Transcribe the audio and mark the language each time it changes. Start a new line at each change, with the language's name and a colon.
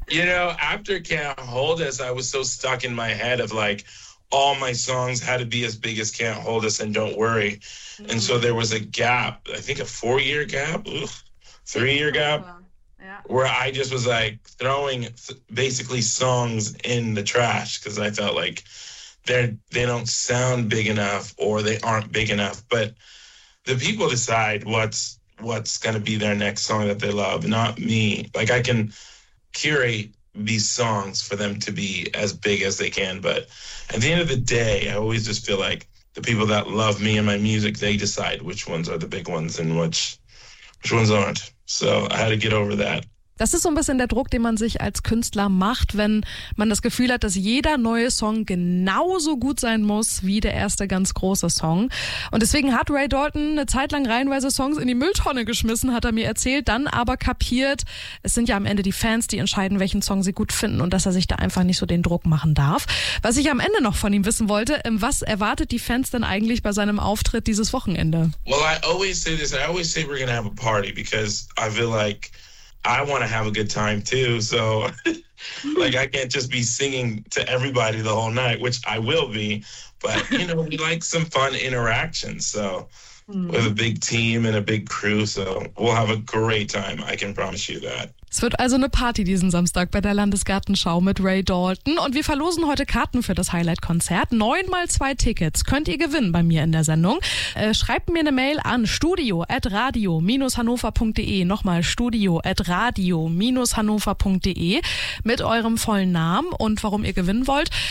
English: You know, after Can't Hold Us, I was so stuck in my head of like, all my songs had to be as big as Can't Hold Us and Don't Worry. And so there was a gap, I think a 4-year gap, 3-year gap. Yeah. Where I just was like throwing basically songs in the trash because I felt like they don't sound big enough or they aren't big enough. But the people decide what's going to be their next song that they love, not me. Like I can curate these songs for them to be as big as they can. But at the end of the day, I always just feel like the people that love me and my music, they decide which ones are the big ones and which ones aren't. So I had to get over that.
German: Das ist so ein bisschen der Druck, den man sich als Künstler macht, wenn man das Gefühl hat, dass jeder neue Song genauso gut sein muss wie der erste ganz große Song. Und deswegen hat Ray Dalton eine Zeit lang reihenweise Songs in die Mülltonne geschmissen, hat er mir erzählt, dann aber kapiert, es sind ja am Ende die Fans, die entscheiden, welchen Song sie gut finden und dass er sich da einfach nicht so den Druck machen darf. Was ich am Ende noch von ihm wissen wollte, was erwartet die Fans denn eigentlich bei seinem Auftritt dieses Wochenende?
English: Well, I always say this, I always say we're gonna have a party because I feel like I want to have a good time too, so like I can't just be singing to everybody the whole night, which I will be, but you know, we like some fun interactions, so with a big team and a big crew, so we'll have a great time, I can promise you that.
German: Es wird also eine Party diesen Samstag bei der Landesgartenschau mit Ray Dalton und wir verlosen heute Karten für das Highlight-Konzert. 9x2 Tickets könnt ihr gewinnen bei mir in der Sendung. Schreibt mir eine Mail an studio@radio-hannover.de. Nochmal studio@radio-hannover.de mit eurem vollen Namen und warum ihr gewinnen wollt.